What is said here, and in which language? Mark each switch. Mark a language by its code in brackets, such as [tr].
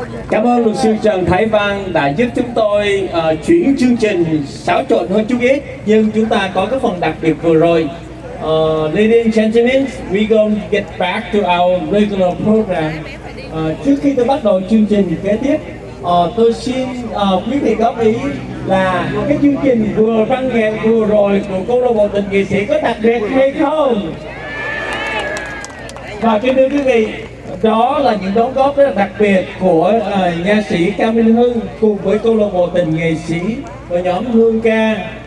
[vi] Cảm ơn luật sư Trần Thái Văn đã giúp chúng tôi chuyển chương trình xáo trộn hơn chút ít, nhưng chúng ta có cái phần đặc biệt vừa rồi. [en] Ladies and gentlemen, we're going to get back to our regular program. [vi] Trước khi tôi bắt đầu chương trình kế tiếp, tôi xin quý vị góp ý là cái chương trình văn nghệ vừa rồi của câu lạc bộ tình nghệ sĩ có đặc biệt hay không? Và kính thưa quý vị, đó là những đóng góp rất là đặc biệt của nha sĩ Cao Minh Hưng cùng với câu lạc bộ tình nghệ sĩ và nhóm Hương Ca.